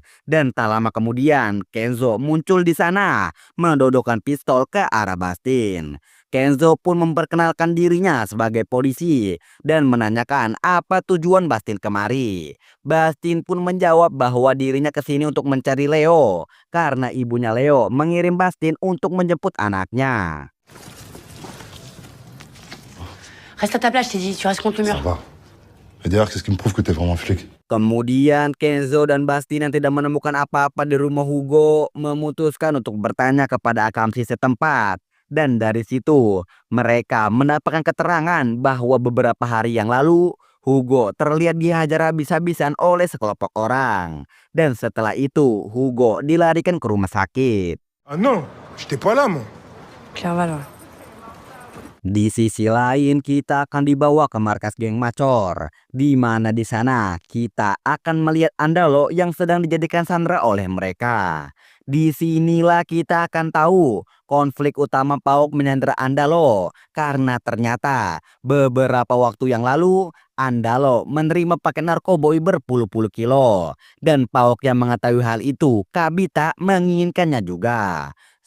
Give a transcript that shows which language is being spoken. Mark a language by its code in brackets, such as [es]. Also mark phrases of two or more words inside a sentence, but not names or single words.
[id] Dan tak lama kemudian, Kenzo muncul di sana, mendodokkan pistol ke arah Bastin. Kenzo pun memperkenalkan dirinya sebagai polisi dan menanyakan apa tujuan Bastin kemari. Bastin pun menjawab bahwa dirinya kesini untuk mencari Leo karena ibunya Leo mengirim Bastin untuk menjemput anaknya. [fr] Reste à ta place, je t'ai dit, tu restes contre le Ça mur. va. Et d'ailleurs, qu'est-ce qui me prouve que t'es vraiment flic? [id] Kemudian Kenzo dan Bastin yang tidak menemukan apa-apa di rumah Hugo memutuskan untuk bertanya kepada akamsi setempat. Dan dari situ mereka mendapatkan keterangan bahwa beberapa hari yang lalu Hugo terlihat dihajar habis-habisan oleh sekelompok orang. Dan setelah itu Hugo dilarikan ke rumah sakit. [fr] Ah non, j'étais pas là, moi. Clerval, ouais. [id] Di sisi lain kita akan dibawa ke markas geng Macor, di mana di sana kita akan melihat Andalo yang sedang dijadikan sandera oleh mereka. Di sinilah kita akan tahu konflik utama Pauk menyandera Andalo karena ternyata beberapa waktu yang lalu Andalo menerima paket narkoboy berpuluh-puluh kilo dan Pauk yang mengetahui hal itu kabita menginginkannya juga.